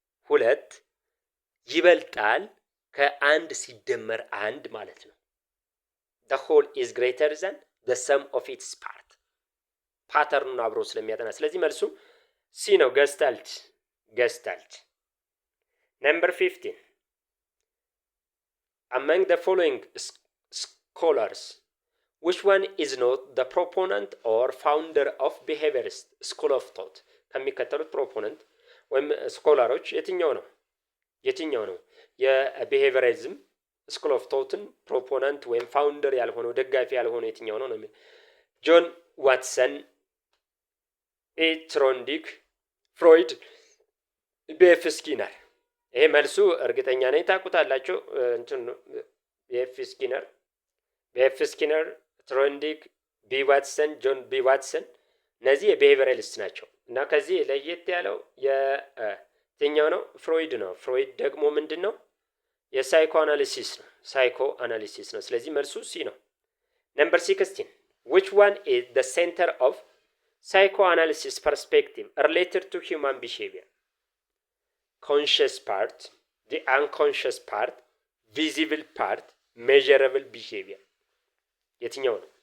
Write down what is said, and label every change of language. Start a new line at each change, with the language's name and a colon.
Amharic: ሁለት ይበልጣል ከአንድ ሲደመር አንድ ማለት ነው።
English: the whole is greater than the sum of its part
Amharic: ፓተርኑን አብሮ ስለሚያጠና ስለዚህ መልሱ ሲ ነው።
English: ገስታልት። ነምበር 15 among the following scholars which one is not the proponent or founder of behaviorist school of thought?
Amharic: ከሚከተሉት ፕሮፖነንት ወይም ስኮላሮች የትኛው ነው የቢሄቪየሪዝም ስኩል ኦፍ ቶትን ፕሮፖነንት ወይም ፋውንደር ያልሆነው ደጋፊ ያልሆነው የትኛው ነው የሚል ጆን ዋትሰን፣ ኤ ትሮንዲክ፣ ፍሮይድ፣ ቢኤፍ ስኪነር። ይሄ መልሱ እርግጠኛ ነኝ ታውቁታላችሁ። እንትን ቢኤፍ ስኪነር፣ ትሮንዲክ፣ ቢ ዋትሰን፣ ጆን ቢ ዋትሰን እነዚህ የቢሄቪራሊስት ናቸው እና ከዚህ ለየት ያለው የትኛው ነው? ፍሮይድ ነው። ፍሮይድ ደግሞ ምንድን ነው? የሳይኮ አናሊሲስ ነው። ሳይኮ አናሊሲስ ነው። ስለዚህ መልሱ ሲ ነው። ነምበር 16
English: which one is the center of psychoanalysis perspective related to human behavior? Conscious part, the unconscious part, visible part, measurable behavior.
Amharic: የትኛው ነው?